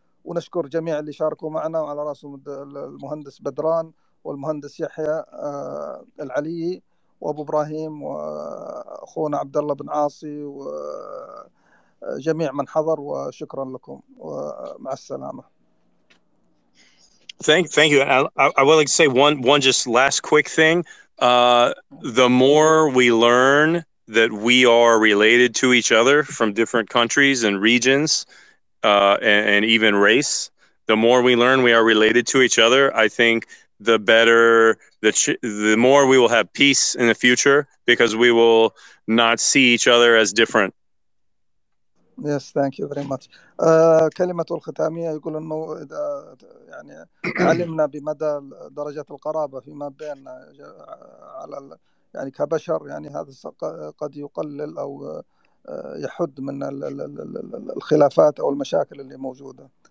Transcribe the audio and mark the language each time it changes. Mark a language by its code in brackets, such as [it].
[ar] ونشكر جميع اللي شاركوا معنا، وعلى رأسهم المهندس بدران والمهندس يحيى العلي وأبو إبراهيم وأخونا عبد الله بن عاصي وجميع من حضر، وشكرا لكم ومع السلامة. [en] Thank you. I would like to say one just last quick thing. The more we learn that we are related to each other from different countries and regions, and even race, the more we learn we are related to each other, I think the better, the more we will have peace in the future, because we will not see each other as different. Yes, thank you very much. [ar] كلمته الختامية يقول إنه إذا يعني علمنا بمدى درجة القرابة فيما بيننا على يعني كبشر، يعني هذا قد يقلل أو يحد من الخلافات أو المشاكل اللي موجودة.